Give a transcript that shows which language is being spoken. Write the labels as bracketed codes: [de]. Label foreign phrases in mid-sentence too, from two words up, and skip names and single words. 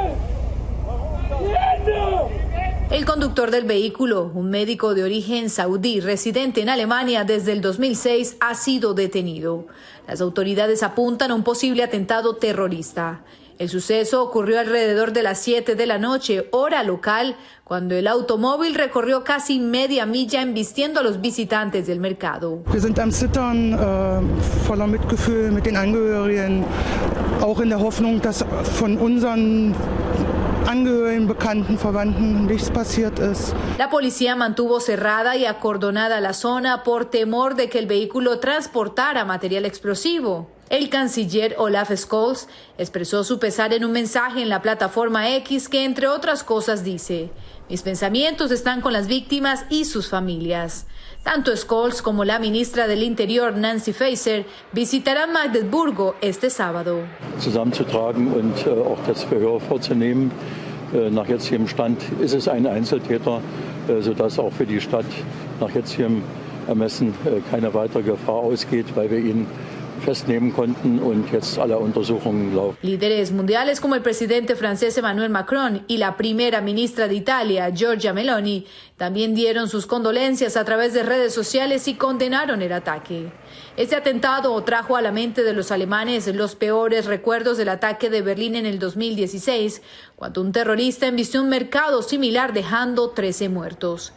[es] El conductor del vehículo, un médico de origen saudí residente en Alemania desde el 2006, ha sido detenido. Las autoridades apuntan a un posible atentado terrorista. El suceso ocurrió alrededor de las 7 de la noche, hora local, cuando el automóvil recorrió casi media milla embistiendo a los visitantes del mercado. [de] Wir sind am Zittern, voller Mitgefühl mit den Angehörigen, auch in der Hoffnung, dass von unseren Angehörigen, Bekannten, Verwandten nichts passiert ist. [es] La policía mantuvo cerrada y acordonada la zona por temor de que el vehículo transportara material explosivo. El canciller Olaf Scholz expresó su pesar en un mensaje en la plataforma X que, entre otras cosas, dice: "Mis pensamientos están con las víctimas y sus familias". Tanto Scholz como la ministra del Interior, Nancy Faeser, visitarán Magdeburgo este sábado. [de] Zusammenzutragen und auch das Verhör vorzunehmen. Nach jetzigem Stand ist es ein Einzeltäter, sodass auch für die Stadt nach jetzigem Ermessen keine weitere Gefahr ausgeht, weil wir ihn festnehmen konnten und jetzt alle Untersuchungen laufen. [es] Líderes mundiales como el presidente francés Emmanuel Macron y la primera ministra de Italia, Giorgia Meloni, también dieron sus condolencias a través de redes sociales y condenaron el ataque. Este atentado trajo a la mente de los alemanes los peores recuerdos del ataque de Berlín en el 2016, cuando un terrorista embistió un mercado similar dejando 13 muertos.